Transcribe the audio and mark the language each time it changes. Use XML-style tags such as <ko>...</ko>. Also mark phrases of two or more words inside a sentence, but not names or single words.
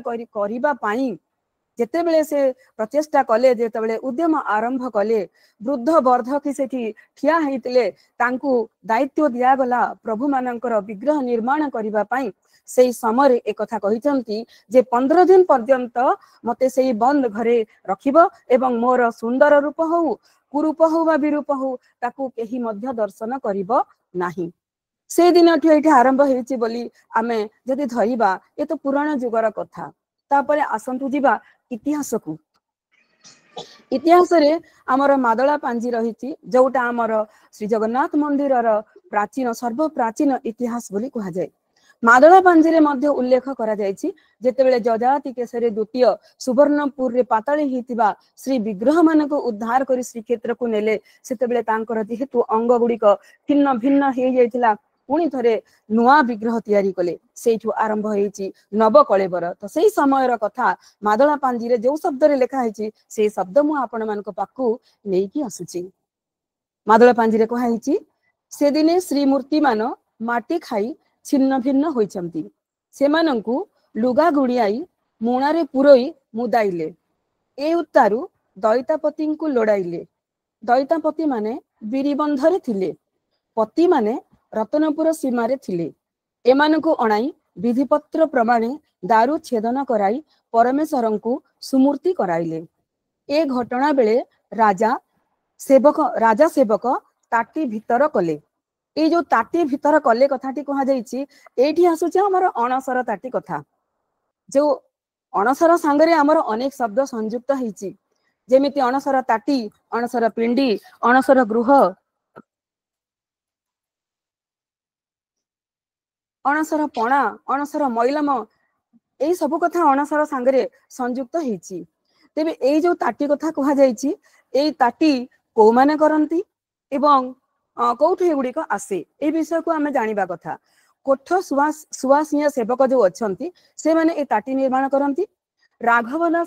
<or>କରିବା ପାଇଁ ଯେତେ ବେଳେ ସେ ପ୍ରଚେଷ୍ଟା କଲେ ଯେତେ ବେଳେ ଉଦ୍ୟମ ଆରମ୍ଭ କଲେ ବୃଦ୍ଧ ବର୍ଦ୍ଧକୀ ସେଠି ଠିଆ ହେଇଥିଲେ ତାଙ୍କୁ ଦାୟିତ୍ୱ ଦିଆ ଗଲା ପ୍ରଭୁ ମାନଙ୍କର ବିଗ୍ରହ ନିର୍ମାଣ କରିବା ପାଇଁ ସେହି ସମୟ ଏକ କଥା କହିଛନ୍ତି ଯେ 15 ଦିନ ପର୍ଯ୍ୟନ୍ତ ମତେ ସେହି ବନ୍ଦ ଘରେ ରଖିବ ଏବଂ ମୋର ସୁନ୍ଦର ରୂପ ହେଉ କୁରୂପ ହେଉ ବା ବିରୂପ ହେଉ ତାକୁ କେହି ମଧ୍ୟ ଦର୍ଶନ କରିବ ନାହିଁ ସେ ଦିନ ଠୁ ଏଠି ଆରମ୍ଭ ହେଇଛି ବୋଲି ଆମେ ଯଦି ଧରିବା ଏ ତ ପୁରାଣ ଯୁଗର କଥା ତା'ପରେ ଆସନ୍ତୁ ଯିବା ଇତିହାସ କୁ ଇତିହାସ ରେ ଆମର ମାଦଳା ପାଞ୍ଜି ରହି ଯୋଉଟା ଆମର ଶ୍ରୀ ଜଗନ୍ନାଥ ମନ୍ଦିର ପ୍ରାଚୀନ ସର୍ବ ପ୍ରାଚୀନ ଇତିହାସ ବୋଲି କୁହା ଯାଏ ମାଦଳା ପାଞ୍ଜି ରେ ମଧ୍ୟ ଉଲ୍ଲେଖ କରା ଯାଇଛି ଯେତେବେଳେ ଯଯାତି କେଶରୀ ଦ୍ୱିତୀୟ ସୁବର୍ଣ୍ଣପୁର ରେ ପାତାଳି ହେଇଥିବା ଶ୍ରୀ ବିଗ୍ରହ ମାନଙ୍କୁ ଉଦ୍ଧାର କରି ଶ୍ରୀ କ୍ଷେତ୍ର କୁ ନେଲେ ସେତେବେଳେ ତାଙ୍କର ଯେହେତୁ ଅଙ୍ଗ ଗୁଡ଼ିକ ଭିନ୍ନ ଭିନ୍ନ ହେଇ ଯାଇଥିଲା ପୁଣି ଥରେ ନୂଆ ବିଗ୍ରହ ତିଆରି କଲେ ସେଠୁ ଆରମ୍ଭ ହେଇଛି ନବ କଳେବର ତ ସେହି ସମୟର କଥା ମାଦଳା ପାଞ୍ଜି ରେ ଯୋଉ ଶବ୍ଦ ରେ ଲେଖା ହେଇଛି ସେ ଶବ୍ଦ ମୁଁ ଆପଣ ମାନଙ୍କୁ ପାଖକୁ ନେଇକି ଆସୁଛି ମାଦଳା ପାଞ୍ଜି ରେ କୁହା ହେଇଛି ସେ ଦିନେ ଶ୍ରୀ ମୂର୍ତ୍ତି ମାନେ ମାଟି ଖାଇ ଛିନ୍ନ ଭିନ୍ନ ହୋଇଛନ୍ତି ସେମାନଙ୍କୁ ଲୁଗା ଗୁଡ଼ାଇ ମୁଣାରେ ପୂରାଇ ମୁଦାଇଲେ ଏ ଉତାରୁ ଦଇତାପତିଙ୍କୁ ଲୋଡ଼ାଇଲେ ଦଇତାପତି ମାନେ ବିରିବନ୍ଧରେ ଥିଲେ ପତି ମାନେ ରତନପୁର ସୀମାରେ ଥିଲେ ଏମାନଙ୍କୁ ଆଣାଇ ବିଧିପତ୍ର ପ୍ରମାଣେ ଦାରୁ ଛେଦନ କରାଇ ପରମେଶ୍ୱରଙ୍କୁ ସୁମୂର୍ତ୍ତି କରାଇଲେ ଏ ଘଟଣା ବେଳେ ରାଜା ସେବକ ତାଟି ଭିତର କଲେ ଏ ଯୋଉ ତାଟି ଭିତର କଲେ କଥାଟି କୁହା ଯାଇଛି ଏଠି ଆସୁଛି ଆମର ଅଣସର ତାଟି କଥା ଯୋଉ ଅଣସର ସଙ୍ଗରେ ଆମର ଅନେକ ଶବ୍ଦ ସଂଯୁକ୍ତ ହେଇଛି ଯେମିତି ଅଣସର ତାଟି ଅଣସର ପିଣ୍ଡି ଅଣସର ଗୃହ ଅଣସର ପଣା ଅଣସର ମଇଲମ ଏଇ ସବୁ କଥା ଅଣସର ସଙ୍ଗରେ ସଂଯୁକ୍ତ ହେଇଛି ତେବେ ଏଇ ଯୋଉ ତାଟି କଥା କୁହା ଯାଇଛି ଏଇ ତାଟି କୁ ମାନେ କରନ୍ତି ଏବଂ କେଉଁଠୁ ଗୁଡ଼ିକ ଆସେ ଏ ବିଷୟ କୁ ଆମେ ଜାଣିବା କଥା କୋଠ ସୁଆସିଆ ସେବକ ଯୋଉ ଅଛନ୍ତି ସେ ମାନେ ଏ ତାଟି ନିର୍ମାଣ କରନ୍ତି ରାଘବଦାସ</or>